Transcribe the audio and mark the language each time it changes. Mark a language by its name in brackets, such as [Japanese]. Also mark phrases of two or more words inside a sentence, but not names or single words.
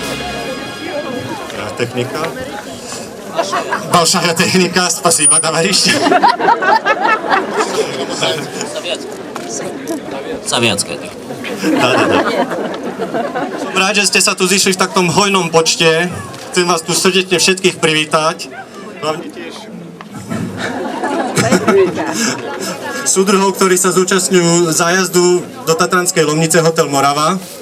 [Slovak] Technika. [Russian] Большая техника, спасибо, товарищи. [Slovak] Sovietská technika. Som rád, že ste sa tu zišli v takom hojnom počte. Chcem vás tu srdečne všetkých privítať. Hlavne tiež súdruhov, ktorí sa zúčastňujú zájazdu do Tatranskej Lomnice Hotel Morava.